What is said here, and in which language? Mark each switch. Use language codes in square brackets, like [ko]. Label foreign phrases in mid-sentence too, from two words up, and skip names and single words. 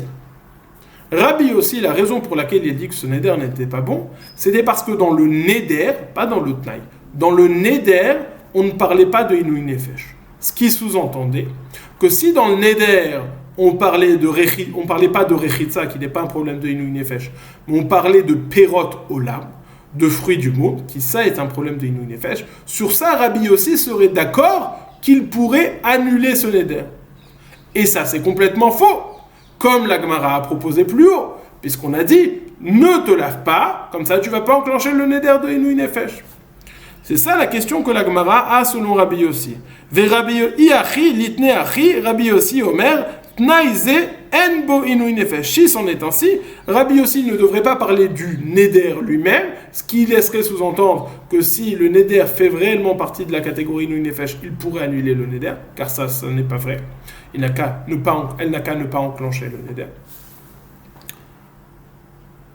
[fr] Rabbi Yossi, la raison pour laquelle il a dit que ce neder n'était pas bon, c'était parce que dans le neder, pas dans le tnaï, dans le neder, on ne parlait pas de [he] עינוי נפש. [fr] Ce qui sous-entendait que si dans le neder, on parlait pas de rechitza, qui n'est pas un problème de [he] עינוי נפש, [fr] mais on parlait de [he] פירות עולם, [fr] de fruits du monde, qui ça est un problème de [he] עינוי נפש, [fr] sur ça, Rabbi Yossi serait d'accord qu'il pourrait annuler ce neder. Et ça, c'est complètement faux, comme la Gemara a proposé plus haut, puisqu'on a dit, ne te lave pas, comme ça tu ne vas pas enclencher le neder de [he] עינוי נפש. [fr] C'est ça la question que la Gemara a selon Rabbi Yossi. [he] רבי יוסי אומר, תנאי זה אין בו עינוי נפש. [fr] Si c'en est ainsi, Rabbi Yossi ne devrait pas parler du neder lui-même, ce qui laisserait sous-entendre que si le neder fait réellement partie de la catégorie [he] עינוי נפש, [fr] il pourrait annuler le neder, car ça n'est pas vrai. Elle n'a qu'à ne pas enclencher le neder.